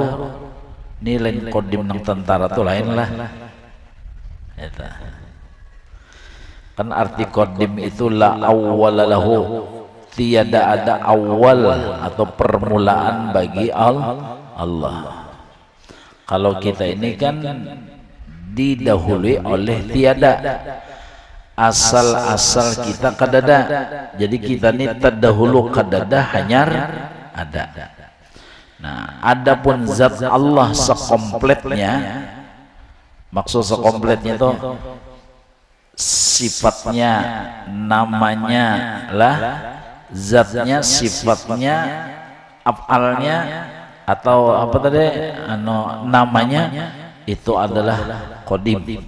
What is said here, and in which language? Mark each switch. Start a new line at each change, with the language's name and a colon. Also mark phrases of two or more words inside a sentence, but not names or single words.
Banjar: Ini lain qadim nang tentara tuh lain lah.
Indonesian: Kan arti qadim itu
Arabic: la awwala lahu,
Indonesian: tiada ada awal atau permulaan bagi Allah.
Banjar: Kalau kita ini kan didahului oleh tiada, asal-asal kita kadada. Jadi kita ini terdahulu kadada hanyar ada.
Indonesian: Nah, adapun zat Allah sekompletnya, maksud sekompletnya itu sifatnya, namanya lah, zatnya, sifatnya, afalnya atau apa tadi, namanya itu adalah qadim.